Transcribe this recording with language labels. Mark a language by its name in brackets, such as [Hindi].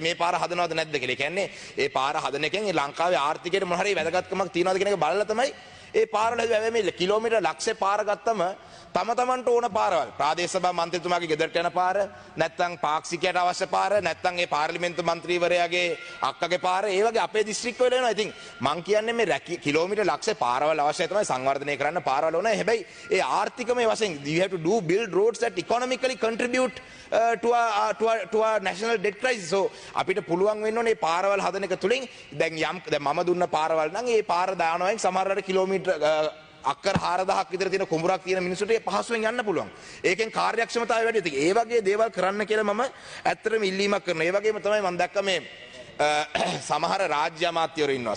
[Sinhala] මේ පාර හදනවද නැද්ද කියලා. ඒ කියන්නේ ඒ පාර හදන එකෙන් ලංකාවේ ආර්ථිකයට මොන හරි වැදගත්කමක් තියනවද කියන එක බලලා තමයි ඒ පාරවල හැබැයි මේ කිලෝමීටර් ලක්ෂේ පාර ගත්තම තම තමන්ට ඕන පාරවල් ප්‍රාදේශ සභා මන්ත්‍රීතුමාගේ ගෙදරට යන පාර නැත්නම් පාක්ෂිකයට අවශ්‍ය පාර නැත්නම් ඒ පාර්ලිමේන්තු මන්ත්‍රීවරයාගේ අක්කගේ පාර ඒ වගේ අපේ දිස්ත්‍රික්ක වල එනවා. ඉතින් මං කියන්නේ මේ කිලෝමීටර් ලක්ෂ පාරවල් අවශ්‍යයි තමයි සංවර්ධනය කරන්න පාරවල් ඕනේ. හැබැයි ඒ ආර්ථිකමය වශයෙන් [English] you have to build roads that economically contribute to our national debt crisis. [Sinhala] So අපිට පුළුවන් වෙන්න ඕනේ පාරවල් හදන එක තුලින් දැන් මම දුන්න පාරවල් නම් ඒ පාර දානවෙන් සමහරවිට කිලෝමීටර් අක්කර 4000ක් විතර තියෙන කුඹුරක් තියෙන මිනිස්සුන්ට පහසුවෙන් යන්න පුළුවන්. ඒකෙන් කාර්යක්ෂමතාවය වැඩි. ඒ වගේ දේවල් කරන්න කියලා මම ඇත්තටම ඉල්ලීමක් කරනවා. ඒ වගේම තමයි මම දැක්ක මේ සමහර රාජ්‍ය අමාත්‍යවරු ඉන්නවා.